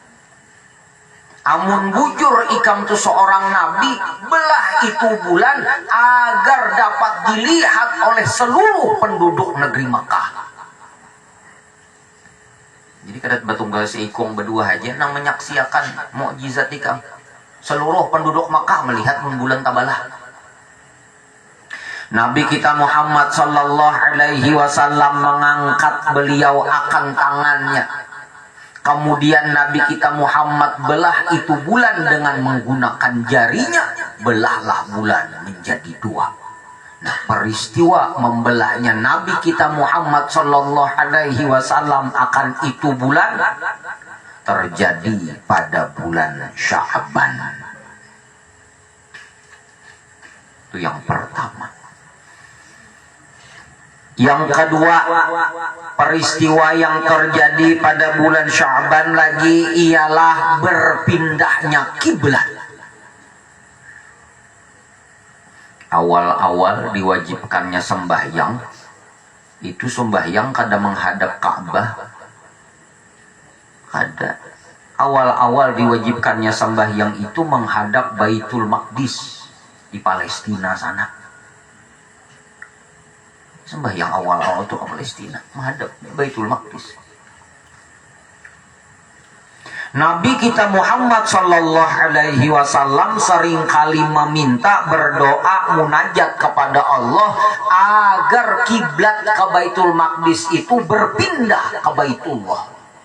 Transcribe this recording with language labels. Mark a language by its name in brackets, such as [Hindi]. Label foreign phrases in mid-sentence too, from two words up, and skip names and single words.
[Banjar] Amun bujur ikam tu seorang nabi, belah itu bulan agar dapat dilihat oleh seluruh penduduk negeri Makkah. Jadi kadat batunggal seikung berdua aja nang menyaksikan mukjizat ikam. [Indonesian] Seluruh penduduk Makkah melihat bulan tabalah. Nabi kita Muhammad [Arabic] صلى الله عليه وسلم [Indonesian] mengangkat beliau akan tangannya. Kemudian Nabi kita Muhammad belah itu bulan dengan menggunakan jarinya. Belahlah bulan menjadi dua. Nah, peristiwa membelahnya Nabi kita Muhammad [Arabic] صلى الله عليه وسلم [Indonesian] akan itu bulan terjadi pada bulan Sya'ban. Itu yang pertama. Yang kedua, peristiwa yang terjadi pada bulan Sya'ban lagi ialah berpindahnya kiblat. Awal-awal diwajibkannya sembahyang, itu sembahyang kada menghadap Ka'bah. Kada. Awal-awal diwajibkannya sembahyang itu menghadap Baitul Maqdis di Palestina sana. Sembahyang awal-awal itu ke Palestina, menghadap Baitul Maqdis. Nabi kita Muhammad [Arabic] صلى الله عليه وسلم [Indonesian] seringkali meminta, berdoa, munajat kepada Allah agar kiblat ke Baitul Maqdis itu berpindah ke Baitullah.